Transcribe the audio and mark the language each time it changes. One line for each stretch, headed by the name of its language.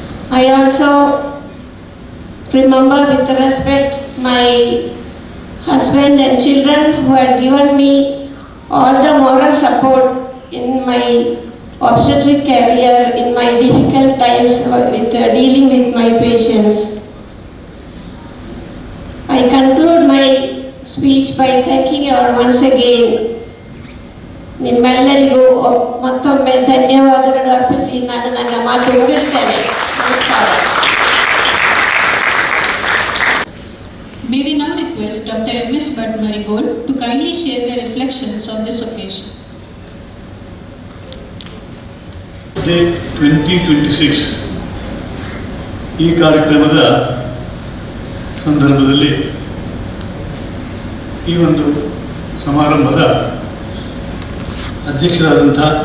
English: I also remember with respect my husband and children who had given me all the moral support in my obstetric career, in my difficult times with dealing with my patients. I conclude my speech by thanking you all once again.
Kannada: ನಿಮ್ಮೆಲ್ಲರಿಗೂ ಮತ್ತೊಮ್ಮೆ ಧನ್ಯವಾದಗಳು ಅರ್ಪಿಸಿ ನಾನು ನನ್ನ ಮಾತು ಮುಗಿಸ್ತೇನೆ. ನಮಸ್ಕಾರ.
English: May we now request Dr. M.S. Bhatt Marigold to kindly share their reflections on this occasion.
Kannada: Day 2026 ಈ ಕಾರ್ಯಕ್ರಮದ ಸಂದರ್ಭದಲ್ಲಿ ಈ ಒಂದು ಸಮಾರಂಭದ ಅಧ್ಯಕ್ಷರಾದಂಥ